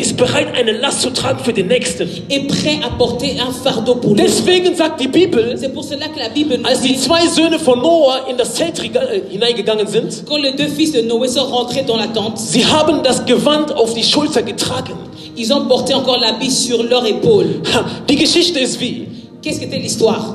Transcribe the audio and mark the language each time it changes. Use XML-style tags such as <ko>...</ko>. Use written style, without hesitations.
<de>ist bereit, eine Last zu tragen für den Nächsten.</de> <fr>est prêt à porter un fardeau pour l'autre.</fr> <de>Deswegen sagt die Bibel,</de> <fr>C'est pour cela que la Bible nous</fr> <de>als die</de> <fr>dit,</fr> <de>zwei Söhne von Noah in das Zelt hineingegangen sind,</de> <fr>quand les deux fils de Noé sont rentrés dans la tente,</fr> <de>sie haben das Gewand auf die Schulter getragen.</de> <fr>ils ont porté encore l'habit sur leur épaule.</fr> <de>Die Geschichte ist wie,</de> <fr>Qu'est-ce qu'était l'histoire?</fr>